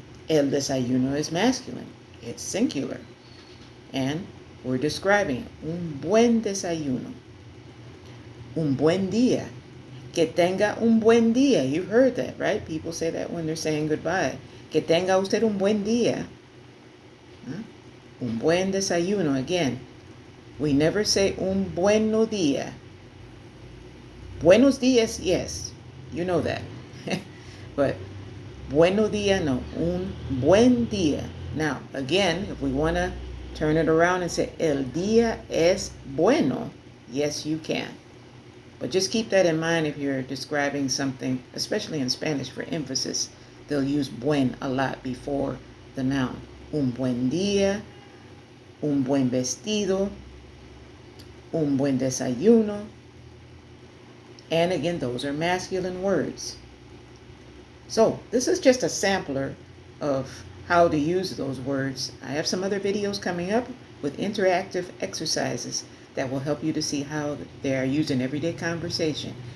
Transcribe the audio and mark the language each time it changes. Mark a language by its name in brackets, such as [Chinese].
[English] El desayuno is masculine. It's singular. And we're describing it. [Spanish] Un buen desayuno. Un buen día. Que tenga un buen día. [English] You've heard that, right? People say that when they're saying goodbye. [Spanish] Que tenga usted un buen día. Huh? Un buen desayuno. [English] Again, we never say [Spanish] un bueno día. Buenos días, [English] yes. You know that. But bueno día, no. Un buen día. Now, again, if we want to turn it around and say [Spanish] el día es bueno, [English] yes, you can. But just keep that in mind if you're describing something, especially in Spanish for emphasis. They'll use buen a lot before the noun. [Spanish] Un buen día, un buen vestido, un buen desayuno. [English] And again, those are masculine words. So this is just a sampler of how to use those words. I have some other videos coming up with interactive exercises that will help you to see how they are used in everyday conversation.